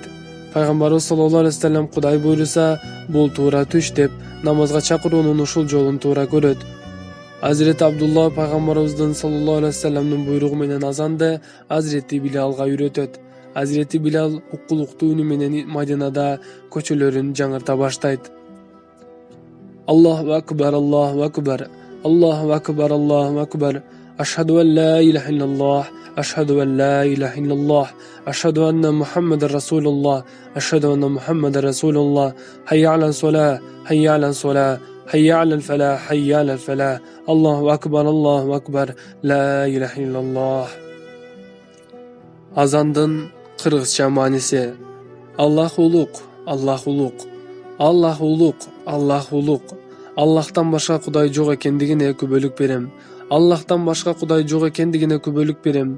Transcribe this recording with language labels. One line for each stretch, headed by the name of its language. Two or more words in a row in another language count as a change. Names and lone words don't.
Kyrgyz: Пайгамбарыбыз
Arabic: صلى الله عليه وسلم
Kyrgyz: Кудай буйруса, бул туура түш деп намазга чакыруунун ушул жолун туура көрөт. Азирети Абдулла пайгамбарыбыздын
Arabic: صلى الله عليه وسلم
Kyrgyz: буйругу менен азанды Азирети Билалга үйрөтөт. Азирети Билал уккулуктуу үнү менен Мадинада көчөлөрүн жаңырта баштайт.
Arabic: الله أكبر الله أكبر الله أكبر الله أكبر. أشهد أن لا إله إلا الله أشهد أن لا إله إلا الله أشهد أن محمدا رسول الله أشهد أن محمدا رسول الله. حي على الصلاة حي على الصلاة حي على الفلاح حي على الفلاح. الله أكبر الله أكبر لا إله إلا الله.
Kyrgyz: Азандын кыргызча мааниси: Аллах улук, Аллах улук, Аллах улук, Аллах улук. Аллахтан башка Кудай жок экендигине күбөлүк берем. Аллахтан башка Кудай жок экендигине күбөлүк берем.